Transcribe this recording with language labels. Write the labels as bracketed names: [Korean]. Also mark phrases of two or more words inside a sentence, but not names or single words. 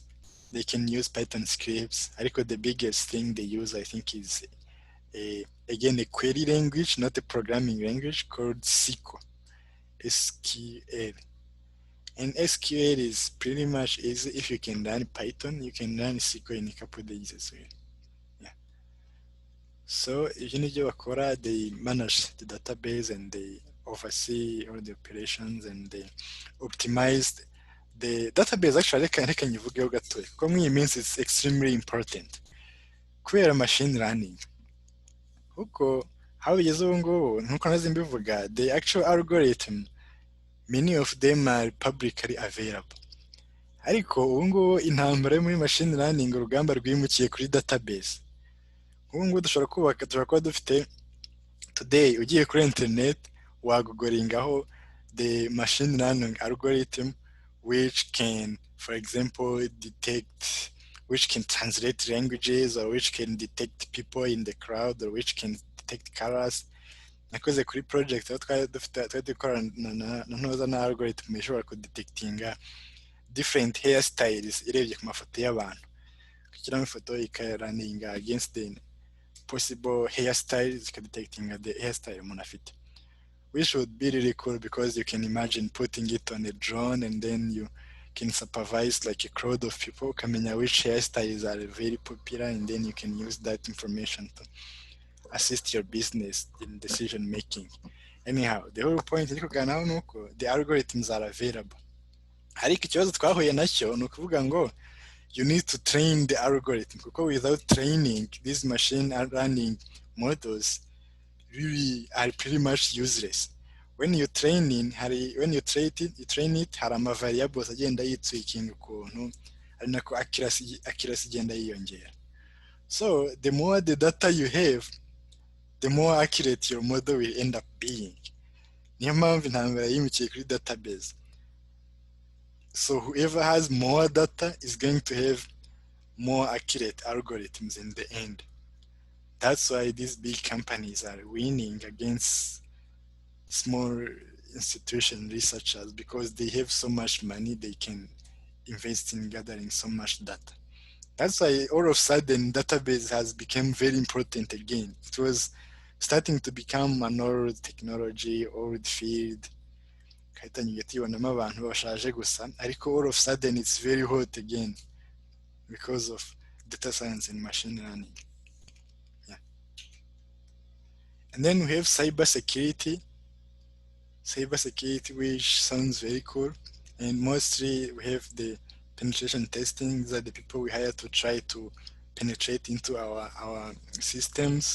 [English] They can use Python scripts. I think the biggest thing they use, I think, is again a query language, not a programming language, called SQL. SQL. And SQL is pretty much easy. If you can learn Python, you can learn SQL in a couple of days as well. Yeah. [Kinyarwanda] So ibyo nibyo bakora, [English] they manage the database and they oversee all the operations and they optimize the database. Actually, [Kinyarwanda] reka nyivugeho gatoya kuko muri iyi minsi [English] it's extremely important [Kinyarwanda] kubera [English] machine learning. [Kinyarwanda] Kuko aho bigeze ubu ngubu nkuko nazi mbivuga, [English] the actual algorithm, many of them are publicly available. [Kinyarwanda] Ariko ubu ngubu intambara yo muri [English] machine learning, [Kinyarwanda] urugamba rwimukiye kuri database. Ubu ngubu dushobora kuba dufite [English] today, [Kinyarwanda] ugiye kuri internet wagogoringaho [English] the machine learning algorithm which can, for example, which can translate languages or which can detect people in the crowd or which can detect colors. [Kinyarwanda] Nakoze kuri project aho twari dukorana na algorithm ishobora kudetectinga [English] different hairstyles [Kinyarwanda] irebye ku mafoto y'abantu, ukishyiramo ifoto [English] ikaraninga against the possible hairstyles, ikadetectinga the hairstyle [Kinyarwanda] umuntu afite, [English] which would be really cool because you can imagine putting it on a drone and then you can supervise like a crowd of people, ukamenya which hairstyles are very popular, and then you can use that information to assist your business in decision making. Anyhow, the whole point [Kinyarwanda] iri kuganiraho ni uko [English] the algorithms are available. [Kinyarwanda] Ariko ikibazo twahuye nacyo ni ukuvuga ngo [English] you need to train the algorithm, kuko without training these machine learning models really are pretty much useless. When you train it, [Kinyarwanda] hari ama variables agenda yitwikinga ukuntu, ari nako accuracy igenda yiyongera. [English] So the more the data you have, the more accurate your model will end up being. [Kinyarwanda] Niyo mpamvu intambara yimukiye kuri database. [English] So whoever has more data is going to have more accurate algorithms in the end. That's why these big companies are winning against small institution researchers, because they have so much money they can invest in gathering so much data. That's why all of a sudden database has become very important again. It was starting to become an old technology, old field. [Kinyarwanda] Kahitanye tubonamo abantu bashaje gusa, ariko [English] all of a sudden it's very hot again because of data science and machine learning. Yeah. And then we have cyber security, which sounds very cool. And mostly we have the penetration testing, that the people we hire to try to penetrate into our systems.